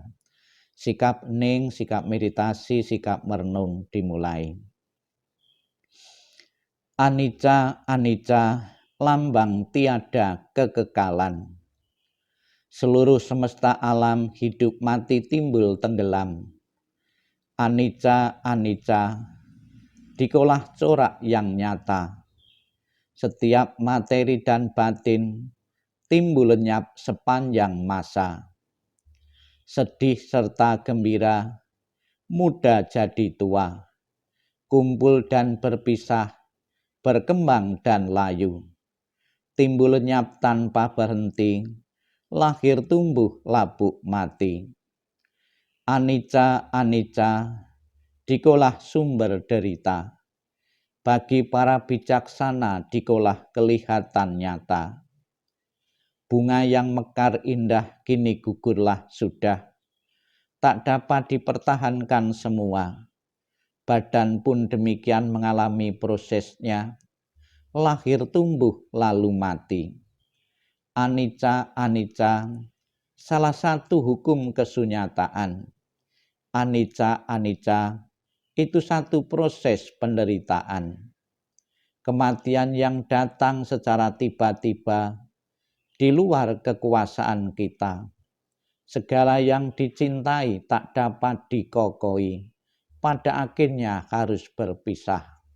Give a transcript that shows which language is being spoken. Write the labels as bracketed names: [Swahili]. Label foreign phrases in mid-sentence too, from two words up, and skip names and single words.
[Indonesian] Sikap hening, sikap meditasi, sikap merenung dimulai. [Pali] Anicca, anicca, [Indonesian] lambang tiada kekekalan. Seluruh semesta alam hidup mati timbul tenggelam. [Pali] Anicca, anicca, [Indonesian] dikolah corak yang nyata. Setiap materi dan batin timbul lenyap sepanjang masa. Sedih serta gembira, muda jadi tua. Kumpul dan berpisah, berkembang dan layu. Timbul lenyap tanpa berhenti, lahir tumbuh labuk mati. [Pali] Anicca, anicca, [Indonesian] dikolah sumber derita. Bagi para bijaksana dikolah kelihatan nyata. Bunga yang mekar indah kini gugurlah sudah. Tak dapat dipertahankan semua. Badan pun demikian mengalami prosesnya. Lahir tumbuh lalu mati. [Pali] Anicca, anicca, [Indonesian] salah satu hukum kesunyataan. [Pali] Anicca, anicca, [Indonesian] itu satu proses penderitaan. Kematian yang datang secara tiba-tiba di luar kekuasaan kita. Segala yang dicintai tak dapat dikokoi, pada akhirnya harus berpisah.